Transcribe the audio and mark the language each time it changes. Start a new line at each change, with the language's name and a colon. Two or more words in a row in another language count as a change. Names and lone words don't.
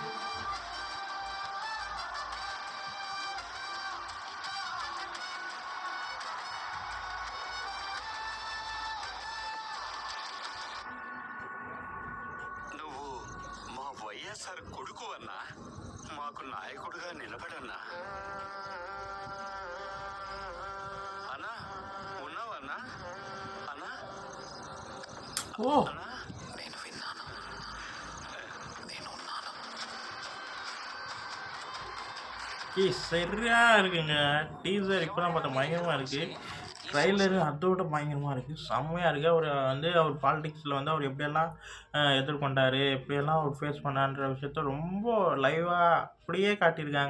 Telugu: నువ్వు మా వైఎస్ఆర్ కొడుకు అన్నా, మాకు నాయకుడుగా నిలబడన్నా. అన్నా ఉన్నావన్నా? అన్నా ஓ అన్నా నేను విన్నాను, నేను ఉన్నాను.
Tamil: சரியாக இருக்குங்க. டீசர் இப்போ தான் பார்த்தா பயங்கரமாக இருக்குது. ட்ரைலரு அதோட பயங்கரமாக இருக்குது. செம்மையாக இருக்குது. அவர் வந்து அவர் பாலிடிக்ஸில் வந்து அவர் எப்படியெல்லாம் எதிர்கொண்டார், எப்படியெல்லாம் அவர் ஃபேஸ் பண்ணான்ற விஷயத்த ரொம்ப லைவாக அப்படியே காட்டியிருக்காங்க.